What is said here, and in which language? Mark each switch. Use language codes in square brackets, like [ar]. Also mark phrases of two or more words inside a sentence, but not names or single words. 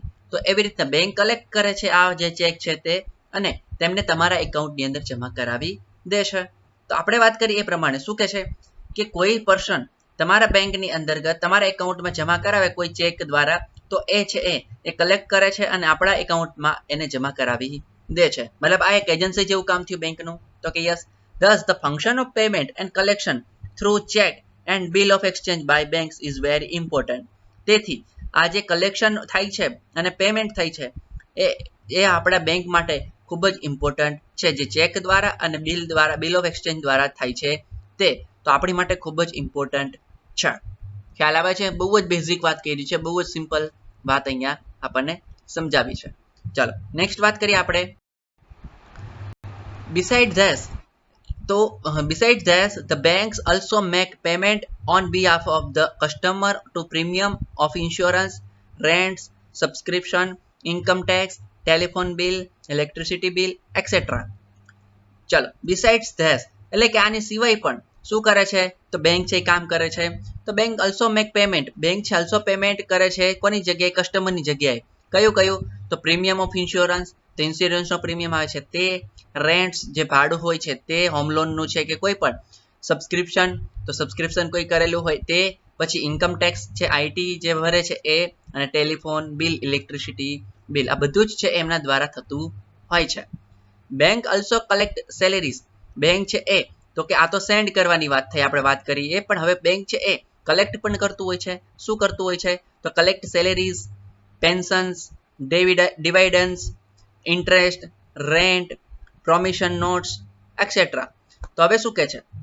[gu] તો એવી રીતના [en] bank collect [gu] કરે છે આ જે ચેક છે તે અને તેમને તમારા એકાઉન્ટની અંદર જમા કરાવી દે છે. તો આપણે વાત કરીએ એ પ્રમાણે શું કહે છે કે કોઈ પર્સન તમારા બેંકની અંતર્ગત તમારા એકાઉન્ટમાં જમા કરાવે કોઈ ચેક દ્વારા, તો એ છે એ કલેક્ટ કરે છે અને આપણા એકાઉન્ટમાં એને જમા કરાવી દે છે. મતલબ આ એક એજન્સી જેવું કામ થયું બેંકનું. તો કે યસ, [en] thus the function of payment and collection through check and bill of exchange by banks is very important. [gu] તેથી આ જે કલેક્શન થાય છે અને પેમેન્ટ થાય છે એ આપણા બેંક માટે ખૂબ જ ઇમ્પોર્ટન્ટ છે. જે ચેક દ્વારા અને [en] bill of exchange [gu] દ્વારા થાય છે તે તો આપણી માટે ખૂબ જ ઇમ્પોર્ટન્ટ છે. ખ્યાલ આવે છે? બહુ જ બેઝિક વાત કરી છે, બહુ જ સિમ્પલ વાત અહીંયા આપણને સમજાવી છે. ચાલો નેક્સ્ટ વાત કરીએ આપણે. [en] besides this તો besides this, the banks also make payment on behalf of the customer to premium of insurance, rents, subscription, income tax, telephone bill, electricity bill, etc. [gu] ચલો [en] besides this [gu] એટલે કે આની સિવાય પણ શું કરે છે તો બેંક છે કામ કરે છે તો બેંક [en] also make payment [gu] બેંક છે [en] also payment [gu] કરે છે કોની જગ્યાએ કસ્ટમરની જગ્યાએ કયું કયું તો [en] premium of insurance [gu] તો ઇન્સ્યોરન્સનો પ્રીમિયમ આવે છે તે રેન્ટ્સ જે ભાડું હોય છે તે હોમ લોનનું છે કે કોઈ પણ સબસ્ક્રિપ્શન તો સબસ્ક્રિપ્શન કોઈ કરેલું હોય તે પછી [en] income tax [gu] છે આઈટી જે ભરે છે એ અને [en] telephone bill electricity bill [gu] આ બધું જ છે એમના દ્વારા થતું હોય છે [en] bank also collect salaries [gu] બેંક છે એ તો કે આ તો સેન્ડ કરવાની વાત થઈ આપણે વાત કરી એ પણ હવે બેંક છે એ કલેક્ટ પણ કરતું હોય છે શું કરતું હોય છે તો [en] collect salaries pensions dividends interest rent promissory notes etcetera [gu] તો હવે શું કહે છે